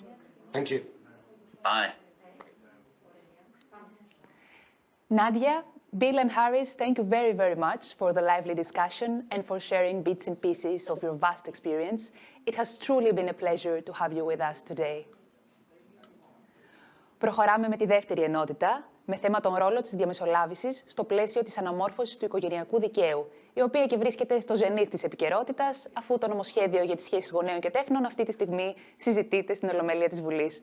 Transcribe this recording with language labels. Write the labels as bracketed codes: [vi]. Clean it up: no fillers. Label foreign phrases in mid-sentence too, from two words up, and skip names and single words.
[en] Thank you. Bye. Nadjia, Bill and Harris, thank you very, very much for the lively discussion and for sharing bits and pieces of your vast experience. It has truly been a pleasure to have you with us today. [el] Προχωράμε με τη δεύτερη ενότητα, με θέμα τον ρόλο της διαμεσολάβησης στο πλαίσιο της αναμόρφωσης του οικογενειακού δικαίου, η οποία και βρίσκεται στο ζενήθ της επικαιρότητας, αφού το νομοσχέδιο για τις σχέσεις γονέων και τέκνων αυτή τη στιγμή συζητείται στην Ολομέλεια της Βουλής.